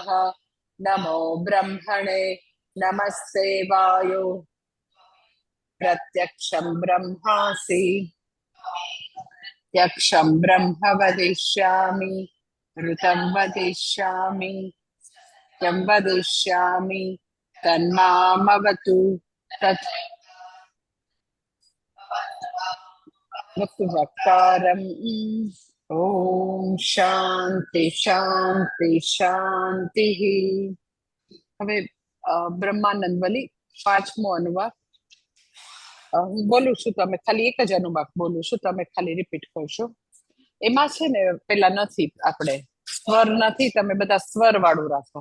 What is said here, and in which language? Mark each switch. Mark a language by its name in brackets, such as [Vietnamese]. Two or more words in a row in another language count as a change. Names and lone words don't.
[Sanskrit] नमो ब्रह्मणे नमस्ते वायो प्रत्यक्षं ब्रह्मासि यक्षं ब्रह्म वदिष्यामि ऋतं वदिष्यामि यं वदिष्यामि तन्मामवतु तत् वक्तारम्। ॐ शान्ति शान्ति शान्तिः। [Gujarati] હવે બ્રહ્માનંદ વલી પાંચમો અનુવાક હું બોલું છું, તમે ખાલી એક જ અનુવાક બોલું છું, તમે ખાલી રિપીટ કરશો. એમાં છે ને પેલા નથી, આપણે સ્વર નથી, તમે બધા સ્વર વાળું રાખો.